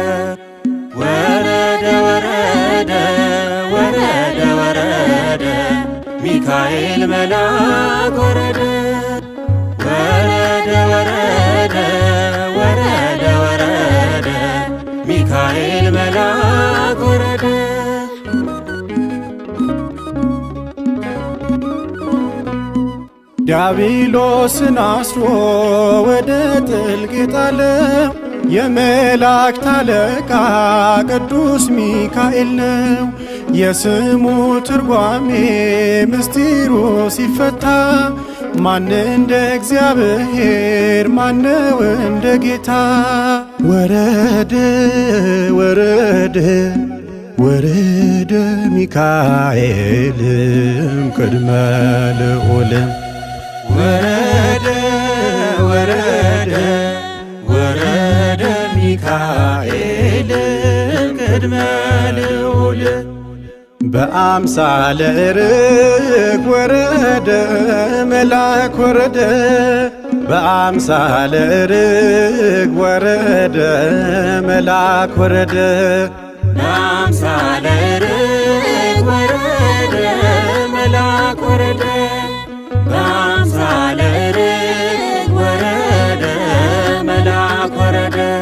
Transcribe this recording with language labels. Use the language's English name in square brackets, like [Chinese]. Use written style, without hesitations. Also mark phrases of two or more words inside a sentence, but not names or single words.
[Amharic] ወረደ ወረደ ወረደ ወረደ ሚካኤል መልአክ ወረደ ወረደ ወረደ ወረደ ወረደ ሚካኤል መልአክ ወረደ ዲያብሎስን አስሮ ወደ ጥልቅ ጣለው የመላእክት አለቃ ቅዱስ ሚካኤል ነው። የስሙ ትርጓሜ ምስጢሩ ሲፈታ ማን እንደ እግዚአብሔር ማነው እንደ ጌታ ወረደ ወረደ ወረደ ሚካኤልም [Geez] ቅድመ ልዑልም [Amharic] ወረደ ወረደ ወረደ ሚካኤልም [Geez] ቅድመ ልዑል በአምሳለ ርግብ [Amharic] ወረደ መልአክ ወረደ [Geez] በአምሳለ ርግብ [Amharic] ወረደ መልአክ ወረደ [Geez] በአምሳለ ርግብ [Amharic] ወረደ መልአክ ወረደ [Geez] በአምሳለ ርግብ [Amharic] ወረደ መልአክ ወረደ